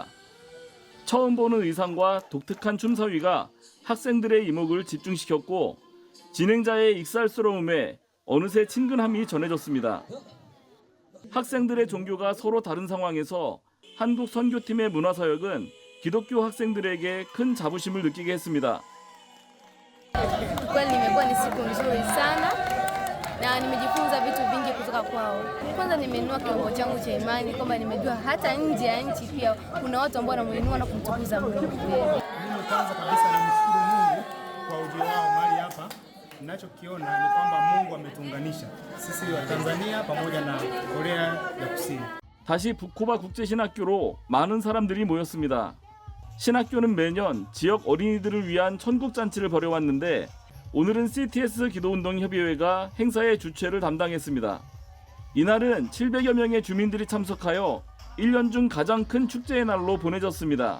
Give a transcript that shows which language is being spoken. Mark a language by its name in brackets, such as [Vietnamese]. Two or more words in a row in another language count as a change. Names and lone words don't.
[Korean] 처음 보는 의상과 독특한 춤사위가 학생들의 이목을 집중시켰고 진행자의 익살스러움에 어느새 친근함이 전해졌습니다. 학생들의 종교가 서로 다른 상황에서 한국 선교팀의 문화사역은 기독교 학생들에게 큰 자부심을 느끼게 했습니다. [Swahili] Kweli nimekuwa ni siku nzuri sana na nimejifunza vitu vingi kutoka kwao. Kwanza nimeinua kiwango changu cha imani kwamba nimejua hata nje ya nchi pia kuna watu ambao wanamuinua na kumtukuza Mungu. Mimi kwanza kabisa namshukuru Mungu kwa ujio wao mahali hapa Ninachokiona ni kwamba Mungu ametuunganisha sisi wa Tanzania pamoja na Korea ya Kusini. [Korean] 다시 부코바 국제신학교로 많은 사람들이 모였습니다. 신학교는 매년 지역 어린이들을 위한 천국잔치를 벌여왔는데 오늘은 CTS 기도운동협의회가 행사의 주최를 담당했습니다. 이날은 700여 명의 주민들이 참석하여 1년 중 가장 큰 축제의 날로 보내졌습니다.